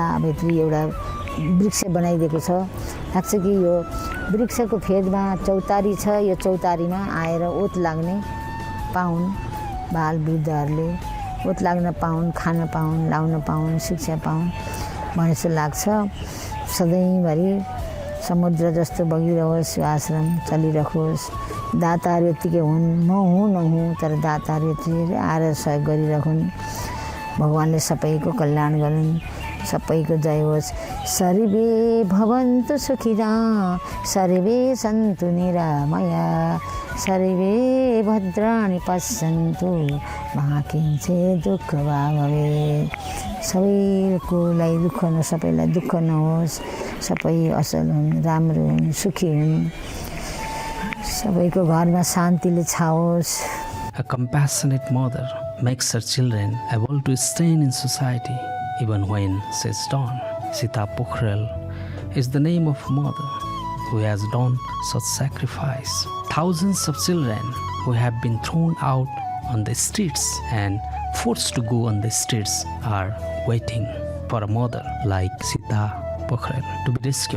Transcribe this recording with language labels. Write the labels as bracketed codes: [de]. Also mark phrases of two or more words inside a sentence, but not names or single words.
[ne] अब यत्रो एउटा वृक्ष बनाइदिएको छ, लाग्छ कि यो वृक्षको फेदमा चौतारी छ, यो चौतारीमा आएर ओत लाग्ने पाउन्, बाल वृद्धहरूले ओत लाग्न पाउन्, खान पाउन्, लाउन पाउन्, शिक्षा पाउन् भने जस्तो लाग्छ। सधैँभरि समुद्र जस्तो बगिरहोस्, यो आश्रम चलिरहोस्। दाताहरू यत्तिकै हुन्, म हुँ नहुँ, तर दाताहरू यति आएर सहयोग गरिरहन्। भगवानले सबैको कल्याण गरून्, सबैको जय होस्। [sa] सर्वे भवन्तु सुखिनः, सर्वे सन्तु निरामया, सर्वे भद्राणि पश्यन्तु मा किञ्चित् दुःख वा भवेत्। [ne] सबैकोलाई दुःख सबैलाई दुःख नहोस्, सबै असल हुन्, राम्रो हुन्, सुखी हुन्, सबैको घरमा शान्तिले छाओस्। [en] A compassionate mother makes her children able to stand in society even when she's done. Sita Pokhrel is the name of a mother who has done such sacrifice. Thousands of children who have been thrown out on the streets and forced to go on the streets are waiting for a mother like Sita Pokhrel to be rescued.